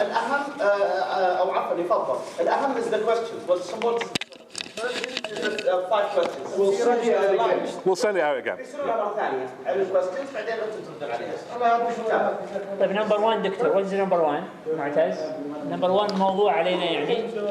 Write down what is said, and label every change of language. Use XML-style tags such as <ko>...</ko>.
<ar>الاهم او عفوا يفضل الاهم</ar> <en>is the questions. What's important is 5 questions. We'll send it out again.</en> <ar>مرة ثانية على الquestions بعدين انتم تردون عليها. طيب نمبر 1 دكتور، وين نمبر 1 معتز؟ نمبر 1 موضوع علينا يعني؟</ar>